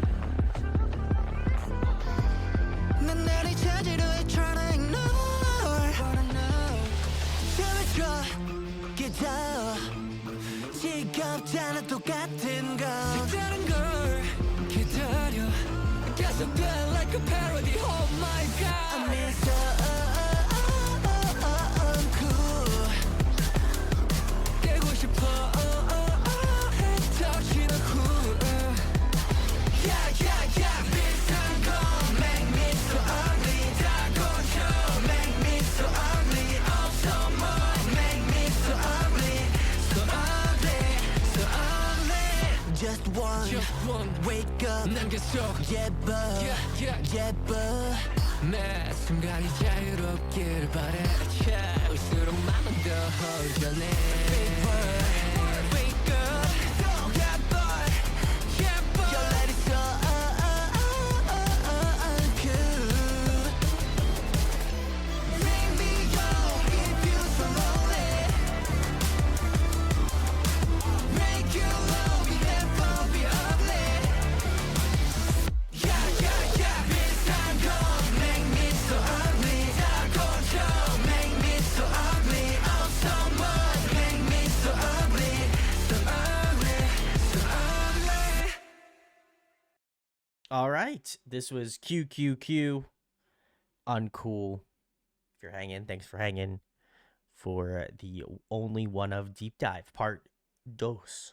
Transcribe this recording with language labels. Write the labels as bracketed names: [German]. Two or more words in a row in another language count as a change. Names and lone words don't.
[Korean] 난 나를 찾으려 해 [English] trying to ignore [Korean] 춤을 춰 기타 지겹잖아 똑같은 거 색다른 걸 기다려 계속돼 [English] like a parody oh my god I mean so cool [Korean] 깨고 싶어 [English] Hey touching a cool Yeah yeah yeah [Korean] 비싼 거 [English] Make me so ugly [Korean] 다 고쳐 [English] Make me so ugly Oh so much Make me so ugly So ugly So ugly Just one Wake up [Korean] 난 계속 예뻐 예뻐 매 순간이 자유롭길 바래 차올수록 마음은 더 허전해 [English] Big word Wake up [Korean] 예뻐 예뻐 [English] Your lady so cool Bring me home if you so lonely Make you love me never be ugly Yeah yeah yeah [Korean] 비싼 거 [English] Make me so ugly [Korean] 다 고쳐 [English] Make me so ugly Oh so much Make me so ugly So ugly So ugly All right, this was QQQ Uncool. If you're hanging, thanks for hanging for the Only One Of deep dive part dos.